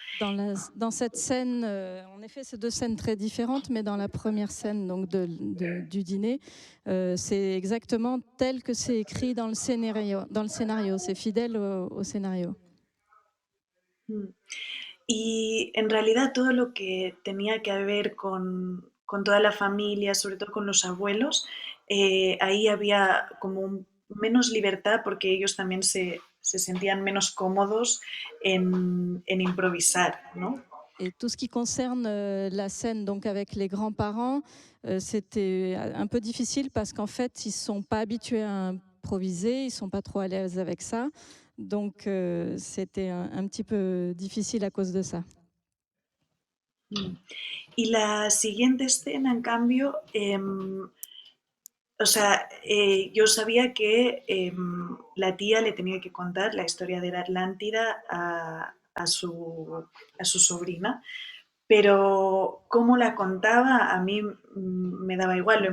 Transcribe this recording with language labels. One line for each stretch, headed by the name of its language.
French: Dans cette scène, en effet, c'est 2 scènes très différentes, mais dans la première scène donc du dîner, c'est exactement tel que c'est écrit dans le scénario, c'est fidèle au scénario.
Spanish: Y en realidad todo lo que tenía que ver con toda la familia, sobre todo con los abuelos, ahí había como menos libertad porque ellos también se sentían menos cómodos en improvisar, ¿no?
French: Et tout ce qui concerne la scène donc avec les grands-parents, c'était un peu difficile parce qu'en fait, ils ne sont pas habitués à improviser, ils ne sont pas trop à l'aise avec ça. Donc, c'était un petit peu difficile à cause de ça.
Spanish: Y la siguiente escena, en cambio, o sea, yo sabía que la tía le tenía que contar la historia de la Atlántida a su sobrina, pero cómo la contaba a mí me daba igual.